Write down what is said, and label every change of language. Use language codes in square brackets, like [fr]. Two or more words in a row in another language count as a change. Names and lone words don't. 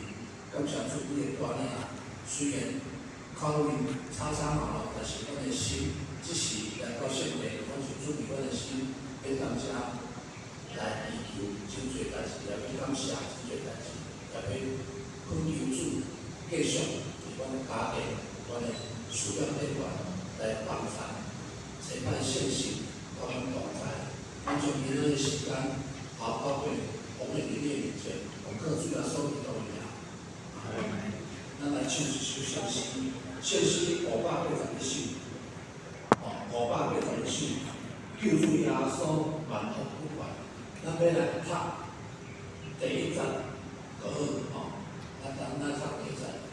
[nan] 感谢主你的带领，虽然口面吵吵闹闹，但是阮的心只是来到圣地，阮是准备阮的心，要当遮来祈求真侪代志，也要感谢真侪代志，也要恳求主继续伫阮的家庭、阮的事业内外来帮助，这摆信心甲阮同在。咱将今仔的时间好好的奉献伫你的面前，用靠主来所领导的名。咱来唱一首圣诗，圣诗580首，580首，救主耶稣万福不凡。咱要来读第1节就好，咱读第1节。